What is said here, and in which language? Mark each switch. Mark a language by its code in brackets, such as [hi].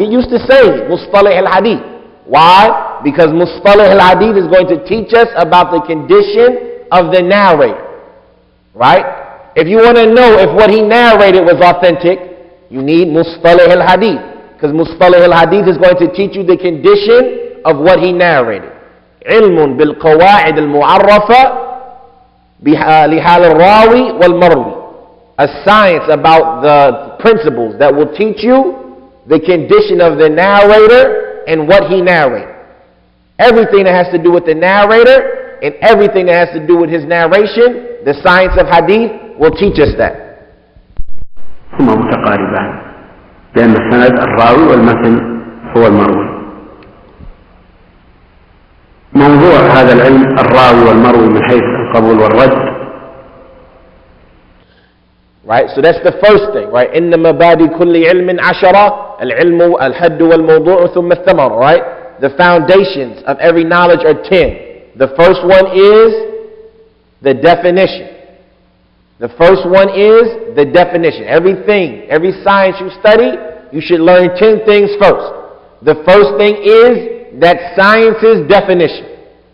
[en] Get used to saying it, Mustalah al-Hadith. Why? Because Mustalah al-Hadith is going to teach us about the condition of the narrator. Right? If you want to know if what he narrated was authentic, you need Mustalah al-Hadith. Because Mustalah al-Hadith is going to teach you the condition of what he narrated. [ar] علم بالقواعد المعرفة لحال الراوي والمروي. [en] A science about the principles that will teach you the condition of the narrator and what he narrated. Everything that has to do with the narrator and everything that has to do with his narration, the science of hadith will teach us that. [ar] هما متقاربان لأن السند الراوي والمتن هو المروي. موضوع هذا العلم الراوي والمروي من حيث القبول والرد. [en] Right, so that's the first thing, right? [ar] إن مبادئ كل علم عشرة العلم الحد والموضوع ثم الثمرة. [en] Right, the foundations of every knowledge are 10. The first one is the definition. The first one is the definition. Everything, every science you study, you should learn 10 things first. The first thing is that science's definition.